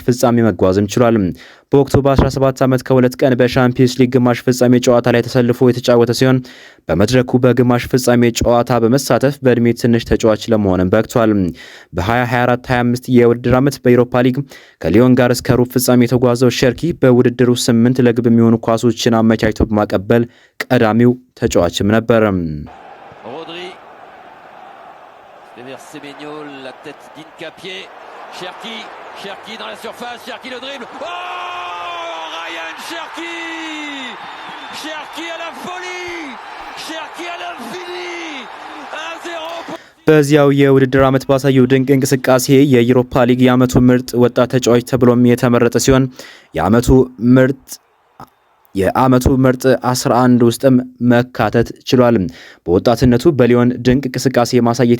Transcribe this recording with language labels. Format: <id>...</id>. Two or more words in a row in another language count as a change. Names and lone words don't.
<am>ፍጻሜ መጓዝም ችሏል። በወቅቱ በ17 ዓመት ከሁለት ቀን በሻምፒየንስ ሊግ ግማሽ ፍጻሜ ጨዋታ ላይ ተሰልፎ የተጫወተ ሲሆን በመድረኩ በግማሽ ፍጻሜ ጨዋታ በመሳተፍ በእድሜ ትንሽ ተጫዋች ለመሆንም በቅቷል። በ2024-25 የውድድር ዓመት በዩሮፓ ሊግ ከሊዮን ጋር እስከ ሩብ ፍጻሜ የተጓዘው ሸርኪ በውድድሩ 8 ለግብ የሚሆኑ ኳሶችን አመቻችቶ በማቀበል ቀዳሚው ተጫዋችም ነበር።</am> <fr>Vers Semenyo, la tête d'Incapié. Cherki dans la surface, Cherki le dribble. Oh, Ryan Cherki! Cherki à la folie! Cherki à l'infini! 1-0.</fr> <am>በዚያው የውድድር ዓመት ባሳየው ድንቅ እንቅስቃሴ የዩሮፓ ሊግ የዓመቱ ምርጥ ወጣት ተጫዋች ተብሎም የተመረጠ ሲሆን የዓመቱ ምርጥ 11 ውስጥም መካተት ችሏል። በወጣትነቱ በሊዮን ድንቅ እንቅስቃሴ ማሳየት</am>